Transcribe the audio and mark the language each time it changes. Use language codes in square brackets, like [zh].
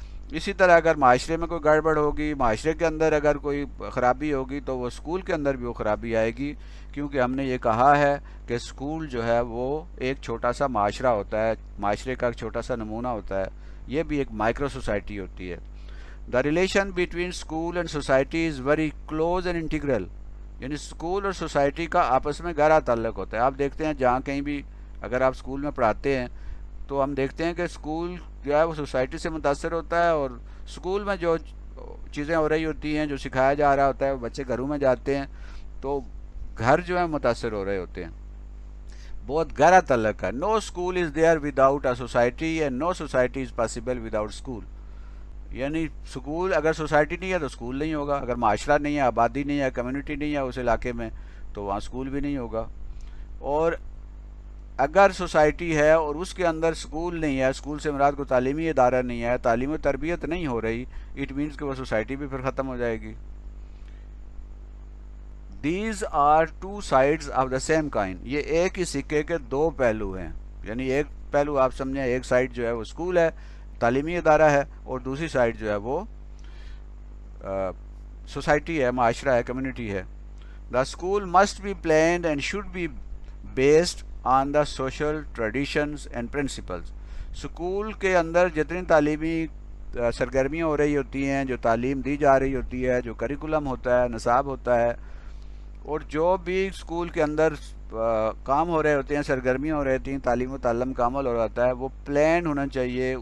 [ur] اسی طرح اگر معاشرے میں کوئی گڑبڑ ہوگی، معاشرے کے اندر اگر کوئی خرابی ہوگی تو وہ اسکول کے اندر بھی وہ خرابی آئے گی. کیونکہ ہم نے یہ کہا ہے کہ اسکول جو ہے وہ ایک چھوٹا سا معاشرہ ہوتا ہے، معاشرے کا ایک چھوٹا سا نمونہ ہوتا ہے، یہ بھی ایک مائکرو سوسائٹی ہوتی ہے. [en] The relation between school and society is very close and integral. [ur] یعنی اسکول اور سوسائٹی کا آپس میں گہرا تعلق ہوتا ہے. آپ دیکھتے ہیں جہاں کہیں بھی اگر آپ اسکول میں پڑھاتے ہیں تو ہم دیکھتے ہیں کہ اسکول جو ہے وہ سوسائٹی سے متاثر ہوتا ہے، اور اسکول میں جو چیزیں ہو رہی ہوتی ہیں، جو سکھایا جا رہا ہوتا ہے، بچے گھروں میں جاتے ہیں تو گھر جو ہے متاثر ہو رہے ہوتے ہیں. بہت گہرا تعلق ہے. [en] No school is there without a society and no society is possible without school. [ur] یعنی اسکول اگر سوسائٹی نہیں ہے تو اسکول نہیں ہوگا، اگر معاشرہ نہیں ہے، آبادی نہیں ہے، کمیونٹی نہیں ہے اس علاقے میں تو وہاں اسکول بھی نہیں ہوگا. اور اگر سوسائٹی ہے اور اس کے اندر اسکول نہیں ہے، اسکول سے مراد کو تعلیمی ادارہ نہیں ہے، تعلیم و تربیت نہیں ہو رہی، [en] it means [ur] کہ وہ سوسائٹی بھی پھر ختم ہو جائے گی. [en] These are two sides of the same coin. [ur] یہ ایک ہی سکے کے دو پہلو ہیں. یعنی ایک پہلو آپ سمجھیں، ایک سائڈ جو ہے وہ اسکول ہے، تعلیمی ادارہ ہے، اور دوسری سائڈ جو ہے وہ سوسائٹی ہے، معاشرہ ہے، کمیونٹی ہے. [en] The school must be planned and should be based on the social traditions and principles. [ur] School کے اندر جتنی تعلیمی سرگرمیاں ہو رہی ہوتی ہیں، جو تعلیم دی جا رہی ہوتی ہے، جو کریکولم ہوتا ہے، نصاب ہوتا ہے، اور جو بھی اسکول کے اندر کام ہو رہے ہوتے ہیں، سرگرمیاں ہو رہی ہوتی ہیں، تعلیم و تعلم کا عمل ہو رہا ہوتا ہے، وہ پلان ہونا چاہیے.